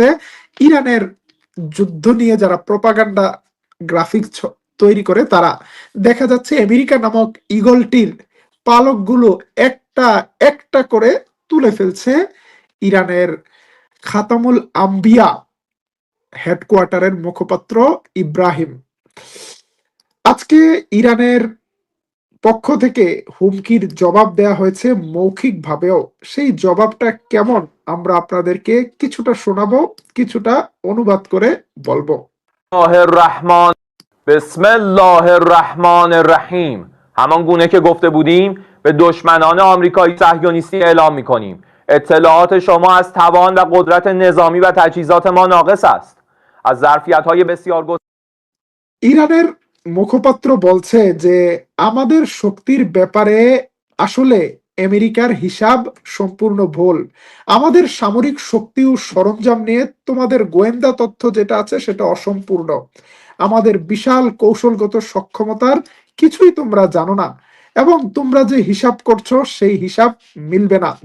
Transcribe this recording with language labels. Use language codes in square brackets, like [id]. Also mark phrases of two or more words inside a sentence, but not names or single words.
[bn] ইরানের যুদ্ধ নিয়ে যারা প্রপাগান্ডা গ্রাফিক্স তৈরি করে, তারা দেখা যাচ্ছে আমেরিকা নামক ইগলটির পালকগুলো একটা একটা করে তুলে ফেলছে ইরানের খাতামুল আম্বিয়া হেডকোয়ার্টারের মুখপাত্র ইব্রাহিম। আজকে ইরানের পক্ষ থেকে হুমকির জবাব দেয়া হয়েছে মৌখিকভাবেও। সেই জবাবটা কেমন আমরা আপনাদেরকে কিছুটা শোনাবো, কিছুটা অনুবাদ করে বলবো। [ar] الرحمن بسم الله الرحمن الرحیم. [fa] همان گونه که گفته بودیم به دشمنان آمریکایی صهیونیستی اعلام می‌کنیم اطلاعات شما از توان و قدرت نظامی و تجهیزات ما ناقص است. از ظرفیت‌های بسیار [bn] ইরানের মুখপাত্র বলছে যে আমাদের শক্তির ব্যাপারে আসলে আমেরিকার হিসাব সম্পূর্ণ ভুল। আমাদের সামরিক শক্তি ও সরঞ্জাম নিয়ে তোমাদের গোয়েন্দা তথ্য যেটা আছে সেটা অসম্পূর্ণ। আমাদের বিশাল কৌশলগত সক্ষমতার কিছুই তোমরা জানো না, এবং তোমরা যে হিসাব করছো সেই হিসাব মিলবে না।